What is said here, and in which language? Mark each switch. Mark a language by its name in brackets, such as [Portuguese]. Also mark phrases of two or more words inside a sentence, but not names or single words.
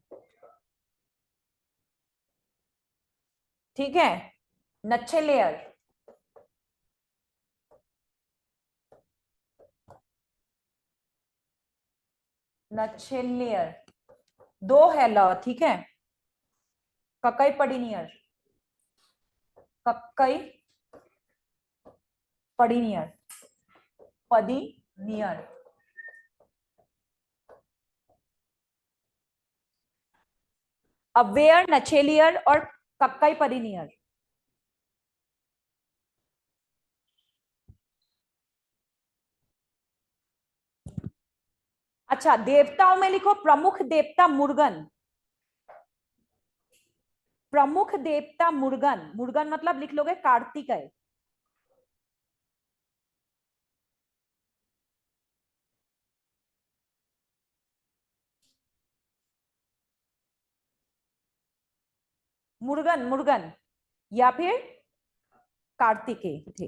[Hindi] ठीक है, नच्छेलेयर, नच्छेलेयर, दो है ल, ठीक है, ककई पडिनियर, कक्कई पडिनियर, पदिनियर, अव्वेयर, नछेलियर और कक्कई पडिनियर। अच्छा, देवताओं में लिखो प्रमुख देवता मुर्गन, प्रमुख देवता मुर्गन, मुर्गन मतलब लिख लोगे कार्तिकेय, मुर्गन, मुर्गन या फिर कार्तिकेय थे।